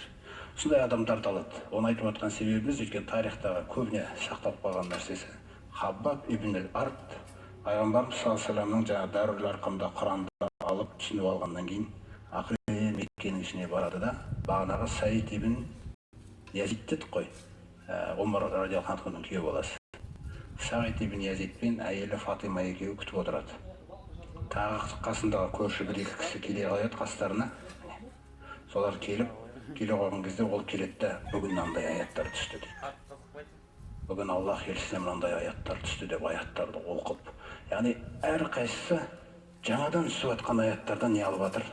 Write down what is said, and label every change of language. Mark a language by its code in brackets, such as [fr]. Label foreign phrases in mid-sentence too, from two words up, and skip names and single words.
[kk] Сондай адамдарды алады. Оны айтып отқан себебіміз өйткені тарихтағы көбіне сақталып қалған нәрсесі. Хаббаб ибн арт пайғамбарымыз [ar] صلى الله عليه وسلم [kk] жаңағы Дарул Арқамда Құранды алып түсініп алғаннан кейін ақыры Меккенің ішіне барады да бағанағы Саид ибн Язид дедік қой, Омар [ar] رضي الله عنه [kk] күйеу баласы. Саид ибн Язид пен әйелі Фатима екеуі күтіп отырады. Тағы қасындағы көрші бір-екі кісі келе қояды қастарына. Солар келе қойған кезде ол келеді, бүгін мынандай аяттар түсті дейді. Бүгін Аллах елшісіне мынандай аяттар түсті деп аяттарды оқып, яғни әрқайсысы жаңадан түсіп жатқан аяттардан не алып жатыр?